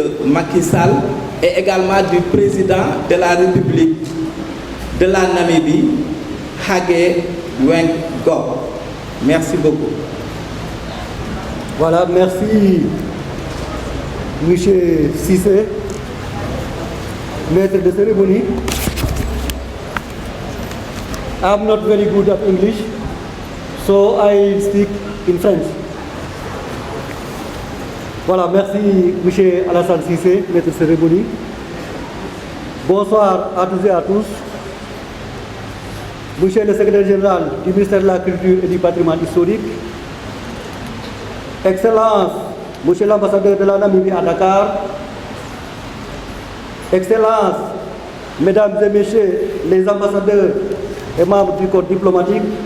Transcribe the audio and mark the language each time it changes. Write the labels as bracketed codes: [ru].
[fr] Macky Sall, et également du président de la République de la Namibie, Hage Geingob. Merci beaucoup. Voilà, merci M. Cissé, maître de cérémonie. [en] I'm not very good at English, so I speak in French. [fr] Voilà, merci M. Alassane Cissé, maître de cérémonie. Bonsoir à tous et à tous. Monsieur le secrétaire général du ministère de la Culture et du Patrimoine historique, Excellence, Monsieur l'ambassadeur de la Namibie à Dakar, Excellence, Mesdames et Messieurs les ambassadeurs et membres du corps diplomatique,